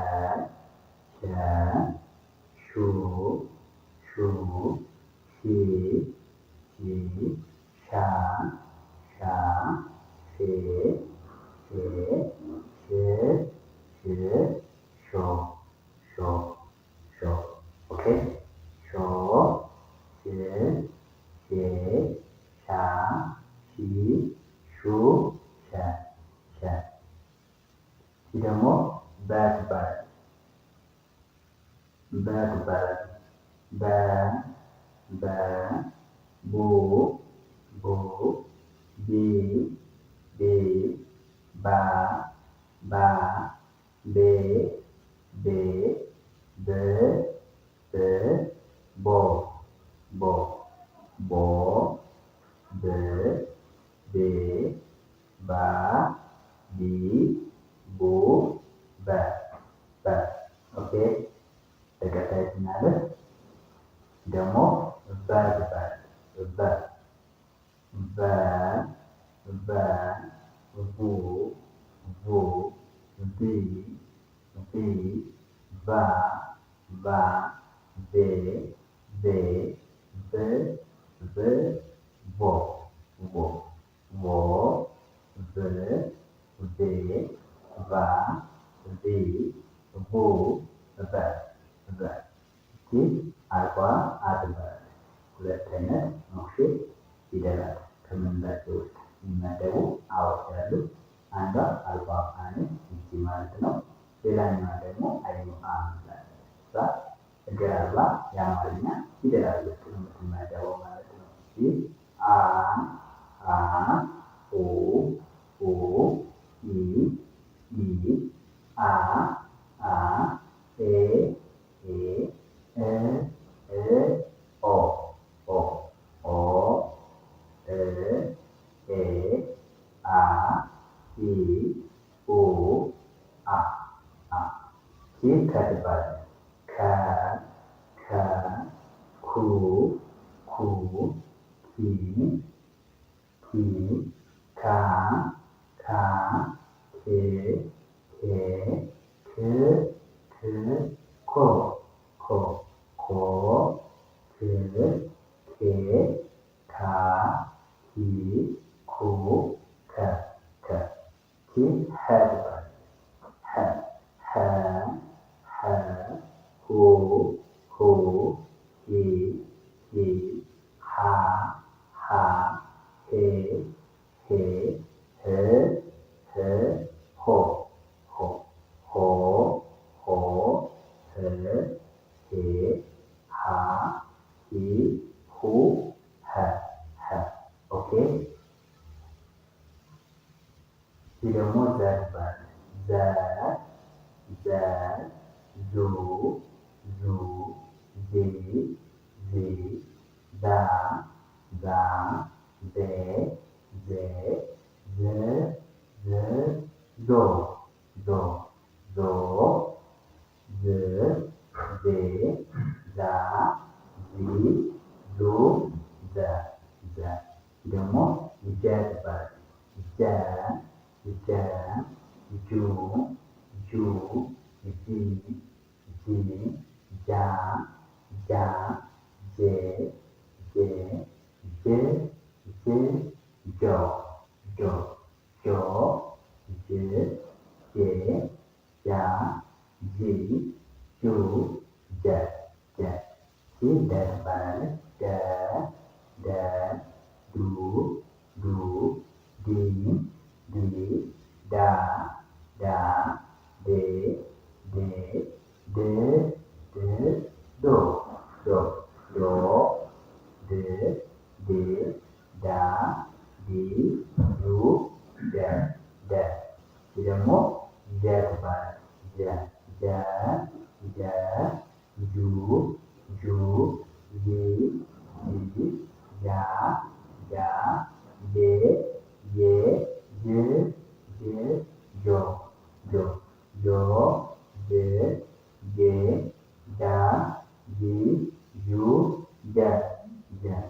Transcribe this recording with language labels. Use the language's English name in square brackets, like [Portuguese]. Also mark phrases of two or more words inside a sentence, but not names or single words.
[Amharic] ሹ ሺ ሻ ሼ ሾ ኦኬ። ሾ ሼ ሻ ሺ ሹ ሸ ደግሞ በ ትባላለች። በ ቡ ቢ ባ ቤ ብ ቦ ብ ቤ ባ ቢ ቡ በ ኦኬ። ተከታይ ስናለት ደግሞ በ ትባላለች። በ ቡ ቡ ቢ ቢ ባ ባ ቤ ቤ ብ ብ ቦ ቦ ቦ ብ ቤ ባ ቢ ቡ በ በ ይህ አልፏ ትባላለች። ሁለት አይነት ሞክሼ ፊደላት ከምንላቸው ውስጥ የሚመደቡ አዎች ያሉ አንዷ አልፏ ነች፣ ይቺ ማለት ነው። ሌላኛዋ ደግሞ አይኑ አ ምትላለች። እሷ እግር አልባ የአማርኛ ፊደላት ውስጥ የምትመደበው ማለት ነው። ይህ አ አ ኡ ኡ ኢ ኢ አ አ ኤ ኤ እ እ ኦ ኦ ኦ እ ኤ አ ኢ ኡ አ አ ይህ ከትባላለች። ከ ከ ኩ ኩ ኪ ኪ ካ ካ ኬ ኬ ክ ክ ኮ ኮ ኮ ክ ኬ ካ ኪ ኩ ከ ከ ኪ ሀ ትባላለች። ሀ ሀ ሀ ሁ ሁ ሂ ሂ ሃ ሃ ሄ ሄ ህ ህ ሆ ሆ ሆ ሆ ህ ሄ ሃ ሂ ሁ ሀ ሀ ኦኬ። ይህ ደግሞ ዘ ትባላለች። ዘ ዘ ዙ ዙ ዚ ዚ ዛ ዛ ዜ ዜ ዝ ዝ ዞ ዞ ዞ ዝ ዜ ዛ ዚ ዙ ዘ ዘ ደግሞ ጀ ትባላለች። ጀ ጀ ጁ ጁ ጂ ጂ ጃ ጃ ጄ ጄ ጅ ጅ ጆ ጆ ጆ ጅ ጄ ጃ ጂ ጁ ጀ ጀ ይህ ደ ትባላለች። ደ ደ ዱ ዱ ዲ ዲ ዳ ዳ ዴ ዴ ድ ድ ዶ ዶ ዶ ድ ዴ ዳ ዲ ዱ ደ ደ ይህ ደግሞ ጀ ትባላለች። ጀ ጀ ጀ ጁ ጁ ጂ ጂ ጃ ጃ ጄ ጄ ጅ ጅ ጆ ጆ ጆ ጅ ጄ ጃ ጂ ጁ ጀ ጀ